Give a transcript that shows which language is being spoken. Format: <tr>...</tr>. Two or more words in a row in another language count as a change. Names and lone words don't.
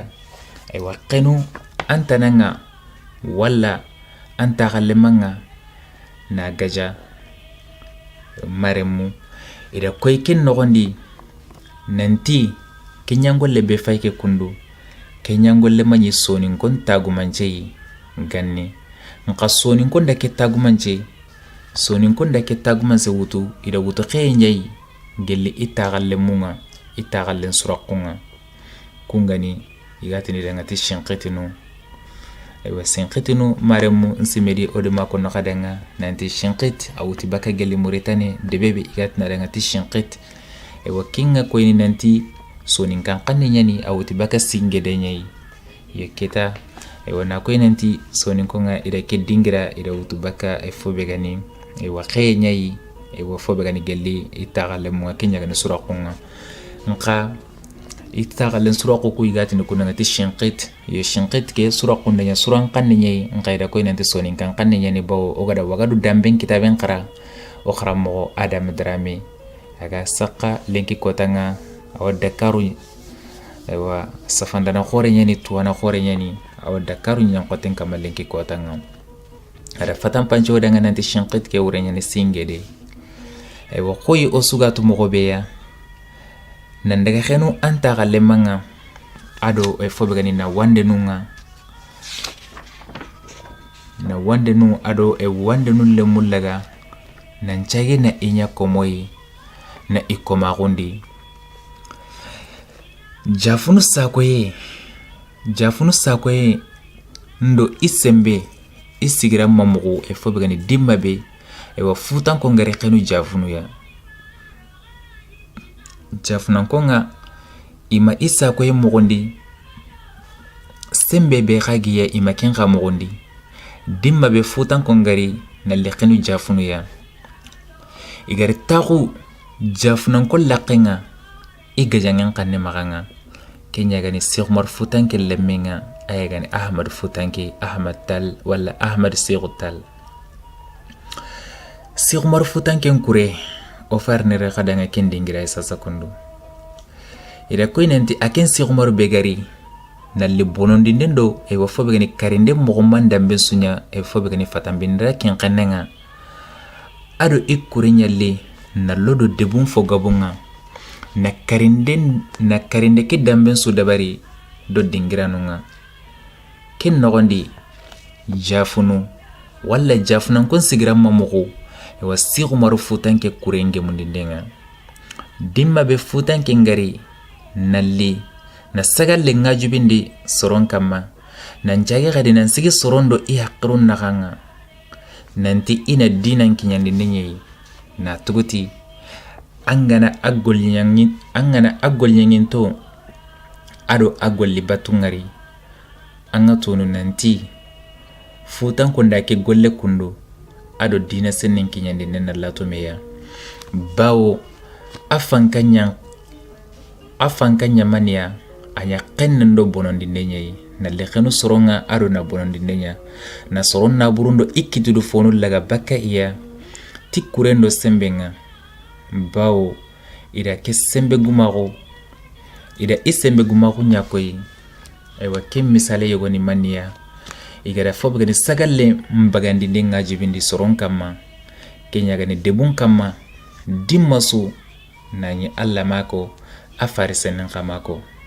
<snk>ay waqenu antananga walla anta khallemanga na gaja maremu ida koyken nogondi nanti kenyangolle be fayke kundu kenyangolle manyi sonin kon tagumanche ganni nka sonin kon dake tagumanche sonin kon dake tagumanse wutu ida wutu khenyai gelli itagalle munga itagallen surakunga kungani igatini dangati shinqitinu aywa shinqitinu maremu nsimedi odema ko nakadanga nanti shinqit awuti baka gelli Mauritanie debebe igatina dangati shinqit aywa kinga ko ni nanti sonin kan nyani awuti baka singede nyai yeketa aywa na ko nanti sonin ko nga ida ke dingira ida wutu baka fobegani aywa khenyai aywa fobegani gelli itagalle munga kenya gani surakunga nka itagalle suraku ku igatini kunanga shinqit ye shinqit ke suraku ndanya suran kannyai nka ida ko nanti sonin kan nyani bawo ogada wagadu damben kitaben qara o kharamo Adam Drame aga saka lenki kotanga awa Dakaru aywa safandana khore nyani tuwana khore nyani awa Dakaru nyan koten kamalenki kotanga ada fatan pancho danga nanti shinqit ke wure nyani singede aywa koyi osugatu mogobeya nandaga khenu anta galemanga ado fobegani na wande nunga na wande nu ado e wande nu le mullaga nan chage na inya komoyi na ikomagundi jafunu sakoye ndo isembe isigira mamugo e fobegani dimmabe e wa futan ko ngare xenu jafunu ya jafunan ko nga ima isakoye mugondi sembe be xagiya ima ken xa mugondi dimmabe futan ko ngari na le xenu jafunu ya igari taxu jafunan ko laqenga igajangan kanne maganga kenya gani Cheikh Umar Futanke lemenga ay gani Ahmad Futanke Ahmad Tal wala Ahmad Cheikh Tal Cheikh Umar Futanke kure o farnere khadanga kendingira sasa kundu ida ko nanti aken Cheikh Umar begari nalli bonondi ndendo e wo fobe gani karinde mo manda bensunya e fobe gani fatambindra ken kannanga ado ikure nyalle na lodo debun fo gabunga na karinde ke damben su dabari do dingiranunga ken nogondi jafunu walla jafunan kon sigiran mamugo e wa Cheikh Umar Futanke kurenge mundindenga dimma be Futanke ngari nalli na sagalle ngajubindi soron kamma nan jage gadi nan sigi sorondo i haqqirun nakanga nanti ina dinan kinyandi nenye na tuguti angana agol nyangin to ado agol libatungari anga tonu nanti Futan ko ndake golle kundu ado dina sennen kinyandi nenna lato meya bawo afankanya mania anya kennendo bonondi nenye na lekhenu soronga ado na bonondi nenya na soronna burundo ikkitudu fonu laga bakka iya tikurendo sembenga bawo ida ke sembe gumago ida isembe gumago nyakoyi aywa kem misale yogoni mania igara fob gani sagalle mbagandi denga jibindi soron kama kenya gani debun kama dimmasu nani alla mako afari senen kamako</snk>